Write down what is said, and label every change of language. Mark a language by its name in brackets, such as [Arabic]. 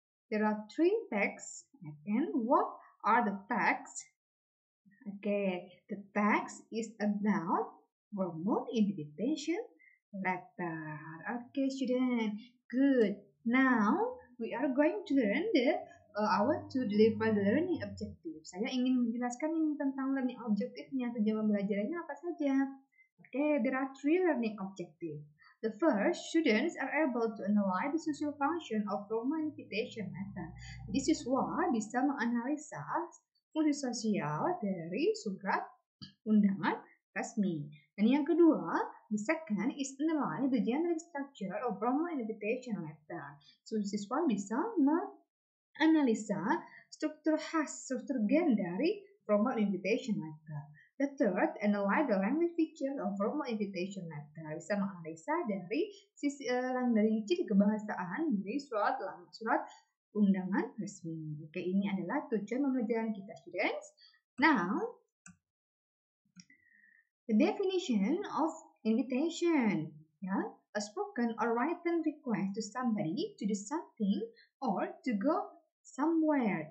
[English] There are three texts. And what are the texts? Okay, the text is about formal invitation letter. Okay, student. Good. Now we are going to learn I want to deliver the learning objective. [Indonesian] Saya ingin menjelaskan ini tentang learning objectivenya. Tujuan pembelajarannya apa saja? [English] Okay, there are three learning objectives. The first, students are able to analyze the social function of formal invitation letter. This is why [Indonesian] bisa menganalisa fungsi sosial dari surat undangan resmi. Dan yang kedua, [English] the second is analyze the generic structure of formal invitation letter. [Indonesian] So siswa bisa menganalisa struktur gen dari formal invitation letter. [English] The third, analyze the language feature of formal invitation letter. [Indonesian] Bisa menganalisa dari ciri kebahasaan dari surat undangan resmi. Oke, ini adalah tujuan pembelajaran kita, students. [English] Now, the definition of invitation, a spoken or written request to somebody to do something or to go somewhere.